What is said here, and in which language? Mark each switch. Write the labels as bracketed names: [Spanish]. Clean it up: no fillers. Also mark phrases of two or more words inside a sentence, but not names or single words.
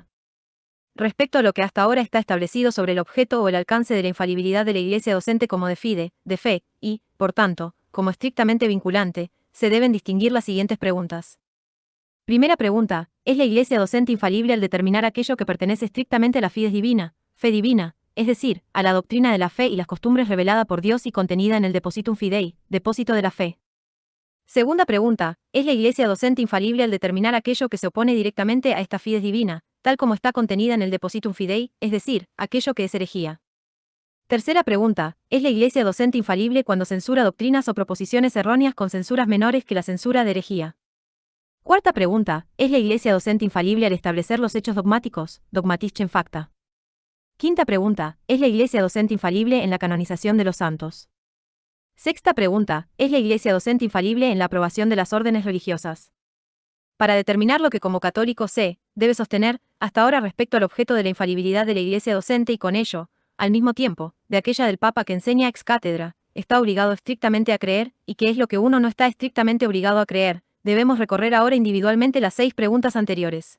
[Spanish] Respecto a lo que hasta ahora está establecido sobre el objeto o el alcance de la infalibilidad de la Iglesia docente como [Latin] de fide, [Spanish] de fe, y, por tanto, como estrictamente vinculante, se deben distinguir las siguientes preguntas. Primera pregunta, ¿es la Iglesia docente infalible al determinar aquello que pertenece estrictamente a la [Latin] fides divina, [Spanish] fe divina, es decir, a la doctrina de la fe y las costumbres revelada por Dios y contenida en el [Latin] depositum fidei, [Spanish] depósito de la fe? Segunda pregunta, ¿es la Iglesia docente infalible al determinar aquello que se opone directamente a esta [Latin] fides divina, [Spanish] tal como está contenida en el [Latin] depositum fidei, [Spanish] es decir, aquello que es herejía? Tercera pregunta, ¿es la Iglesia docente infalible cuando censura doctrinas o proposiciones erróneas con censuras menores que la censura de herejía? Cuarta pregunta, ¿es la Iglesia docente infalible al establecer los hechos dogmáticos, [Latin] dogmatische facta? [Spanish] Quinta pregunta, ¿es la Iglesia docente infalible en la canonización de los santos? Sexta pregunta, ¿es la Iglesia docente infalible en la aprobación de las órdenes religiosas? Para determinar lo que como católico se debe sostener, hasta ahora respecto al objeto de la infalibilidad de la Iglesia docente y con ello, al mismo tiempo, de aquella del Papa que enseña [Latin] ex cátedra, [Spanish] está obligado estrictamente a creer, y que es lo que uno no está estrictamente obligado a creer, debemos recorrer ahora individualmente las 6 preguntas anteriores.